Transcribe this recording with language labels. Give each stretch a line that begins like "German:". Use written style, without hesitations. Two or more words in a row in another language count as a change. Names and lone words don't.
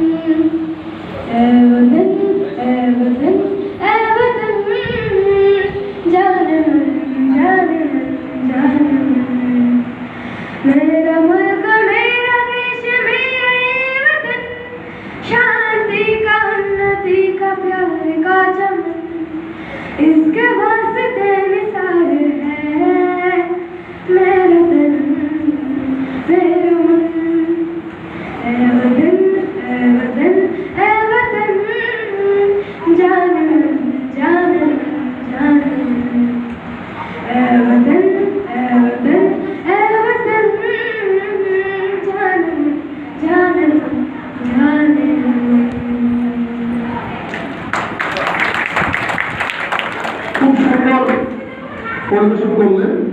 Hindi: ऐ वतन ऐ वतन ऐ वतन, जान मन जान मन जान मन। मेरा मुल्क मेरा देश मेरा ये वतन, शांति का उन्नति का प्यार का चमन। इसके वास्ते निसार है मेरा दिल मेरा मन। ऐ वतन ऐ वतन ऐ वतन, जान मन जान मन जान मन। ऐ वतन ऐ वतन ऐ वतन, जान मन जान मन जान मन।
Bangla: খুব সুন্দর পরিবেশন করলেন।